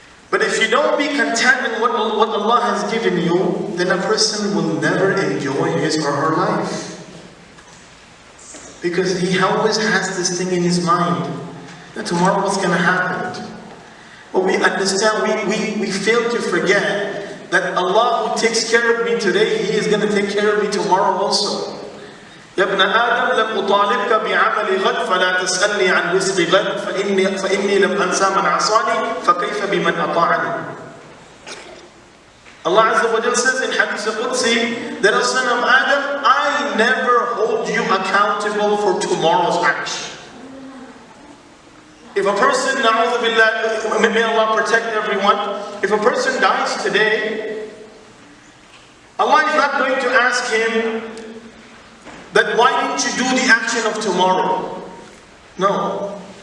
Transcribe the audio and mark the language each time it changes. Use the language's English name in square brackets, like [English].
[English] But if you don't be content in what Allah has given you, then a person will never enjoy his or her life. Because he always has this thing in his mind, that tomorrow what's going to happen. But we understand, we fail to forget that Allah who takes care of me today, He is going to take care of me tomorrow also. [Arabic] يا ابن آدم لم أطالبك بعمل غد فلا تسألني عن رزق غد فإني لم أنسى من عصاني فكيف بمن أطاعني. [English] Allah Azza wa Jal says in Hadith al-Qudsi that, O son of Adam, I never hold you accountable for tomorrow's action. If a person, na'udhu billah, may Allah protect everyone, if a person dies today, Allah is not going to ask him that why didn't you do the action of tomorrow? No.